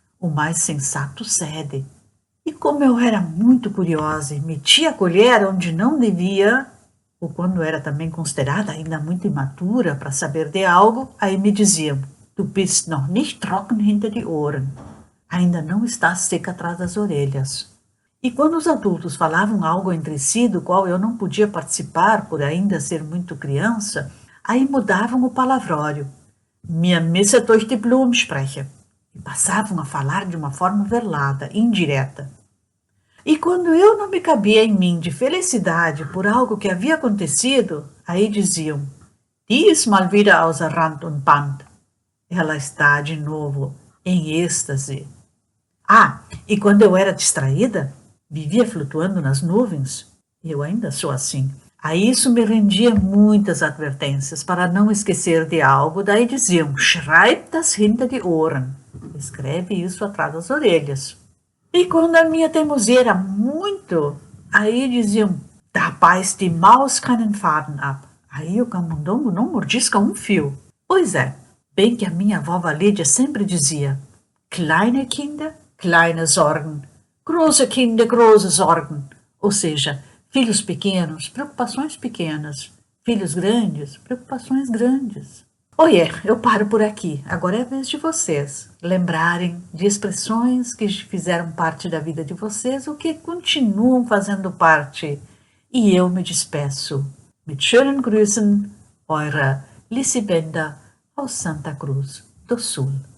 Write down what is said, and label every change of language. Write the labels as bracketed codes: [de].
[pt] O mais sensato cede. E como eu era muito curiosa e metia a colher onde não devia, ou quando era também considerada ainda muito imatura para saber de algo, aí me diziam: [de] Du bist noch nicht trocken hinter die Ohren. [pt] Ainda não estás seca atrás das orelhas. E quando os adultos falavam algo entre si do qual eu não podia participar por ainda ser muito criança, aí mudavam o palavrório. [de] Mir müsse durch die Blumen sprechen. [pt] E passavam a falar de uma forma velada, indireta. E quando eu não me cabia em mim de felicidade por algo que havia acontecido, aí diziam: [de] Die ist mal wieder außer Rand und Band. [pt] Ela está de novo em êxtase. E quando eu era distraída, vivia flutuando nas nuvens, e eu ainda sou assim. A isso me rendia muitas advertências para não esquecer de algo, daí diziam: [de] Schreib das hinter die Ohren. [pt] Escreve isso atrás das orelhas. E quando a minha teimosia era muito, aí diziam: [de] Da beißt die Maus keinen Faden ab. [pt] Aí o camundongo não mordisca um fio. Pois é, bem que a minha avó Lídia sempre dizia: [de] Kleine Kinder, kleine Sorgen. Große Kinder, große Sorgen. [pt] Ou seja, filhos pequenos, preocupações pequenas. Filhos grandes, preocupações grandes. Eu paro por aqui. Agora é a vez de vocês lembrarem de expressões que fizeram parte da vida de vocês ou que continuam fazendo parte. E eu me despeço. [de] Mit schönen Grüßen, eure Lici Bender aus Santa Cruz do Sul.